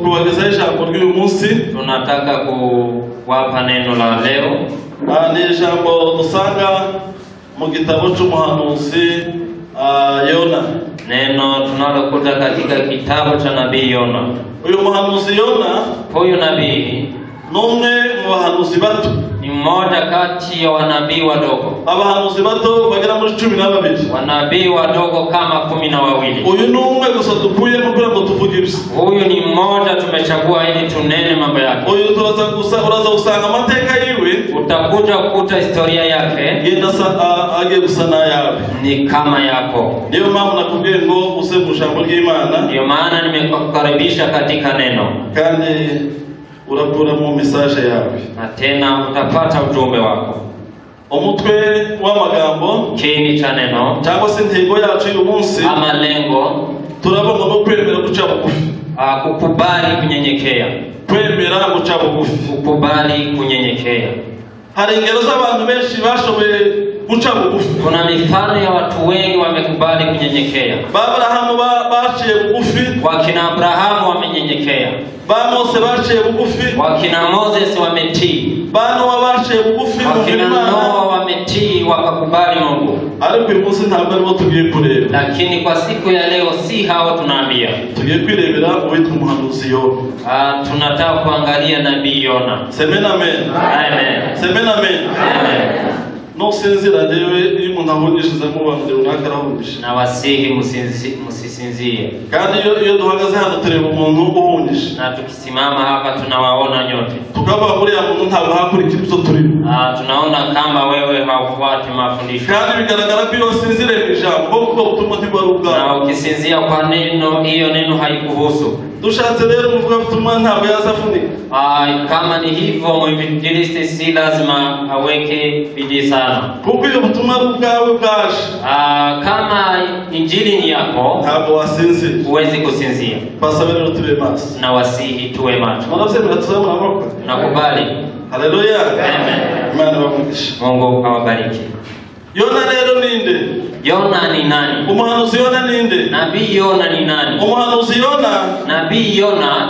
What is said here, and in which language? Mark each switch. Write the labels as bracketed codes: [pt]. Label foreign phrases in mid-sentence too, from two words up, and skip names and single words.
[rw] ijambo ry'uyu munsi. [sw] Tunataka kuwapa neno la leo. [rw] Ni ijambo dusanga mu gitabo cy'umuhanuzi Yona. [sw] Neno tunalokuta katika kitabu cha nabii Yona. [rw] Uyu muhanuzi Yona, [sw] huyu nabii [rw] numwe mu bahanuzi bato, [sw] ni mmoja kati ya wanabii wadogo. [rw] Abahanuzi bato bagera muri 12. [sw] Wanabii wadogo kama 12. [rw] Uyu numwe gusa dukuye kugira ngo tuvuge ibyo. [sw] Huyu ni mmoja tumechagua ili tunene mambo yake. [rw] Uyu uraza usanga amateka yiwe, [sw] utakuja kukuta historia yake [rw] yenda agiye gusa na yawe, [sw] ni kama yako. [rw] Niyo mpamvu nakubwiye ngo use mu ijambo ry'Imana. [sw] Ndio maana nimekukaribisha katika neno. [rw] Kandi urapura mu message yawe. [sw] Na tena utapata ujumbe wako. [rw] Umutwe w'amagambo [sw] kiini cha neno [rw] cyangwa se intego yacu uyu munsi, [sw] ama lengo, [rw] turabona no kwemera guca bugufi. [sw] Kukubali kunyenyekea. [rw] Kwemera guca bugufi. [sw] Kukubali kunyenyekea. [rw] Hari ingero z'abantu benshi bashoboye guca bugufi. [sw] Kuna mifano ya watu wengi wamekubali kunyenyekea. [rw] Abrahamu baciye bugufi. [sw] Wakina Abrahamu wamenyenyekea. [rw] Mose baciye bugufi. [sw] Wakina Moses wametii. [rw] Noa baciye bugufi. [sw] Wakina Noa wametii wakakubali Mungu. [rw] Ariko uyu munsi ntabwo aribo tugiye kureba. [sw] Lakini kwa siku ya leo si hao tunaambia. [rw] Tugiye kwirebera uwitwa umuhanuzi Yona. [sw] Tunataka kuangalia nabii Yona. Semena amen. Amen. Semena amen. Amen. [rw] No sinzira dewe iri umuntu ahungishiza mu bantu runaka arahungisha. [sw] Na wasihi musisinzie. [rw] Kandi iyo duhagaze hano tureba umuntu uhungisha. [sw] Na tukisimama hapa tunawaona nyote. [rw] Tukaba muri ya muntu ntabwo hakurikira ibyo turimo. [sw] Tunaona kama wewe haufuati mafundisho. [rw] Kandi bigaragara ko iyo sinzire mu ijambo kuko ubutumwa ntibwaruka. [sw] Na ukisinzia kwa neno, hiyo neno haikuhusu. [rw] Dushatse rero uvuga ubutumwa ntabwo yazafunika. [sw] Kama ni hivyo mwinjilisti si lazima aweke bidii sana. [rw] Kuko iyo ubutumwa bwawe bwaje. [sw] Kama injili ni yako, [rw] ntabwo wasinzira. [sw] Huwezi kusinzia. [rw] Basabe rero tube maso. [sw] Na wasihi tuwe macho. [rw] Mwanasema tuzamura amaboko. [sw] Nakubali. Haleluya. Amen. [rw] Imana ibamugishe. [sw] Mungu awabariki. [rw] Yona rero ninde? [sw] Yona ni nani? [rw] Umuhanuzi Yona ninde? [sw] Nabii Yona ni nani? [rw] Umuhanuzi Yona, [sw] nabii Yona